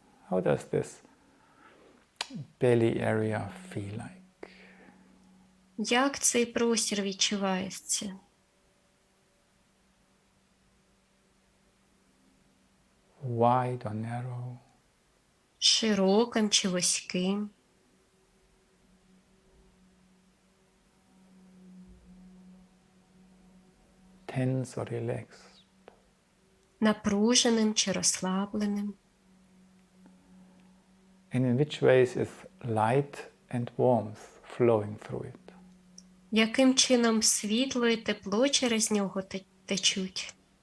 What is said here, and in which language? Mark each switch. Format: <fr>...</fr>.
<en>How does this belly area feel like?</en> <uk>Як цей простір відчувається?</uk> <en>Wide or narrow?</en> <uk>Широким чи вузьким?</uk> <en>tense or relaxed.</en> <uk>Напруженим чи розслабленим.</uk> <en>And in which ways is light and warmth flowing through it?</en> <uk>Яким чином світло і тепло через нього течуть?</uk>